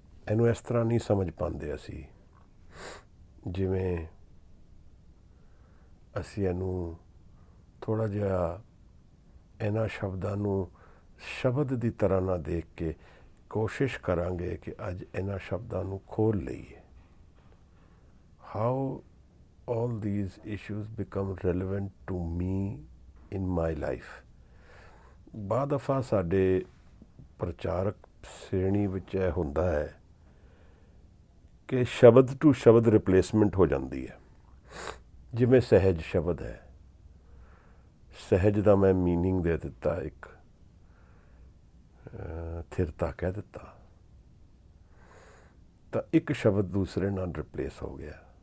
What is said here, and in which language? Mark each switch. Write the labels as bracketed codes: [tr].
[pa] ਇਹਨੂੰ ਇਸ ਤਰ੍ਹਾਂ ਨਹੀਂ ਸਮਝ ਪਾਉਂਦੇ ਅਸੀਂ, ਜਿਵੇਂ ਅਸੀਂ ਇਹਨੂੰ ਥੋੜ੍ਹਾ ਜਿਹਾ ਇਹਨਾਂ ਸ਼ਬਦਾਂ ਨੂੰ ਸ਼ਬਦ ਦੀ ਤਰ੍ਹਾਂ ਨਾ ਦੇਖ ਕੇ ਕੋਸ਼ਿਸ਼ ਕਰਾਂਗੇ ਕਿ ਅੱਜ ਇਹਨਾਂ ਸ਼ਬਦਾਂ ਨੂੰ ਖੋਲ੍ਹ ਲਈਏ। [en] How all these issues become relevant to me in my life। [pa] ਬਾਅਦ ਦਫਾ ਸਾਡੇ ਪ੍ਰਚਾਰਕ ਸ਼੍ਰੇਣੀ ਵਿੱਚ ਇਹ ਹੁੰਦਾ ਹੈ ਕਿ ਸ਼ਬਦ ਟੂ ਸ਼ਬਦ ਰਿਪਲੇਸਮੈਂਟ ਹੋ ਜਾਂਦੀ ਹੈ। ਜਿਵੇਂ ਸਹਿਜ ਸ਼ਬਦ ਹੈ, ਸਹਿਜ ਦਾ ਮੈਂ ਮੀਨਿੰਗ ਦੇ ਦਿੱਤਾ, ਇੱਕ ਥਿਰਤਾ ਕਹਿ ਦਿੱਤਾ, ਤਾਂ ਇੱਕ ਸ਼ਬਦ ਦੂਸਰੇ ਨਾਲ ਰਿਪਲੇਸ ਹੋ ਗਿਆ।